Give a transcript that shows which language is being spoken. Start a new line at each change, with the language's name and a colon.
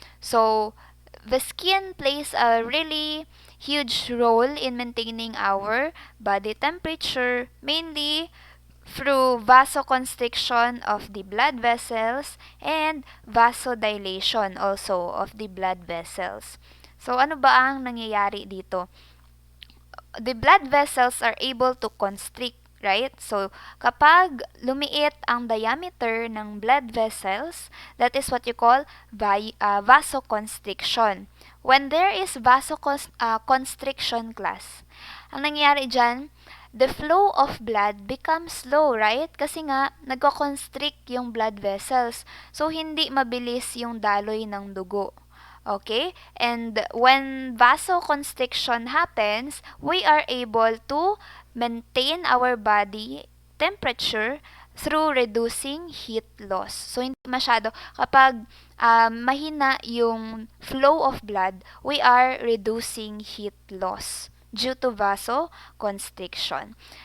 English: So, the skin plays a really huge role in maintaining our body temperature, mainly through vasoconstriction of the blood vessels and vasodilation also of the blood vessels.
Filipino: So, ano ba ang nangyayari dito?
English: The blood vessels are able to constrict, right? So, kapag lumiit ang diameter ng blood vessels, that is what you call vasoconstriction. When there is vasoconstriction, class, ang nangyayari dyan, the flow of blood becomes slow, right?
Filipino: Kasi nga, nagko-constrict yung blood vessels. So, hindi mabilis yung daloy ng dugo. Okay?
English: And when vasoconstriction happens, we are able to maintain our body temperature through reducing heat loss. So, hindi masyado. Kapag mahina yung flow of blood, we are reducing heat loss due to vasoconstriction.